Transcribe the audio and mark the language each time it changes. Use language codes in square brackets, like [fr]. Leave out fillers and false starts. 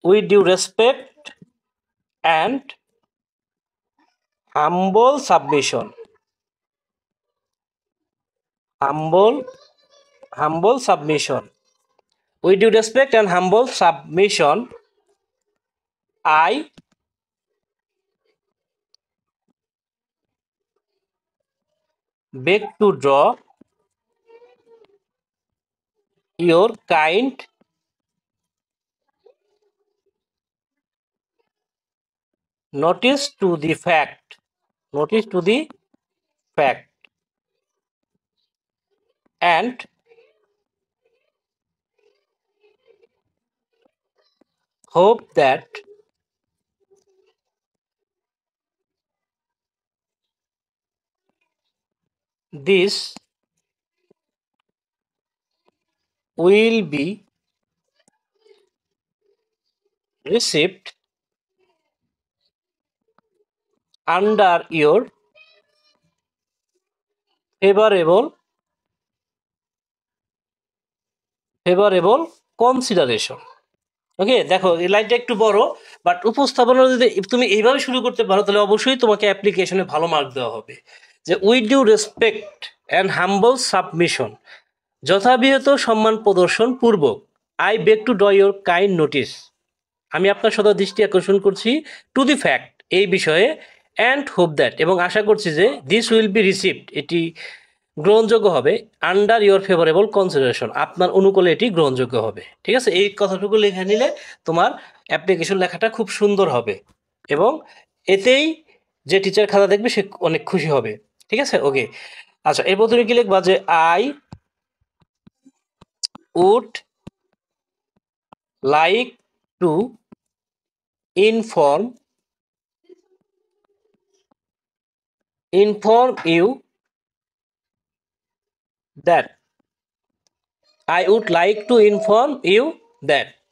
[en] Due respect and humble submission humble humble submission with due respect and humble submission I beg to draw your kind notice to the fact, notice to the fact, and hope that this will be received under your favorable consideration. [bn] ওকে, দেখো এই লাইনটা একটু বড়, but উপস্থাপনা যদি তুমি এইভাবে শুরু করতে পারো তাহলে অবশ্যই তোমাকে অ্যাপ্লিকেশনে ভালো মার্ক দেওয়া হবে। যে [en] with due respect and humble submission, [bn] যথাবিহত সম্মান প্রদর্শন পূর্বক, [en] I beg to draw your kind notice, [bn] আমি আপনার সদা দৃষ্টি আকর্ষণ করছি, [en] to the fact, [bn] এই বিষয়ে, [en] and hope that, [bn] এবং আশা করছি যে, [en] this will be received, [bn] এটি গ্রহণযোগ্য হবে, [en] under your favourable consideration, [bn] আপনার অনুকূলে এটি গ্রহণযোগ্য হবে। ঠিক আছে, এই কথাটুকু লিখে নিলে তোমার অ্যাপ্লিকেশন লেখাটা খুব সুন্দর হবে, এবং এতেই যে টিচার খাতা দেখবে সে অনেক খুশি হবে। ঠিক আছে, ওকে। আচ্ছা, এরপর তুমি কি লিখবা যে [en] I would like to inform you that, I would like to inform you that